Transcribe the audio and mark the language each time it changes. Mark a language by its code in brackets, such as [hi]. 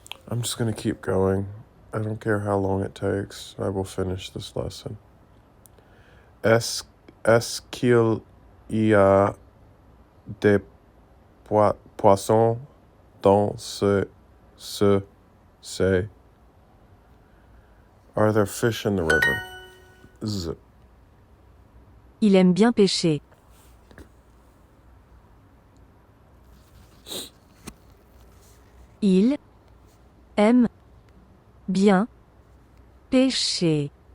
[en] I'm just going to keep going. I don't care how long it takes. I will finish this lesson. [fr] Est-ce qu'il y a des poissons dans say? [en] Are there fish in the river? Z. [fr] Il aime bien pêcher. Il aime bien pêcher.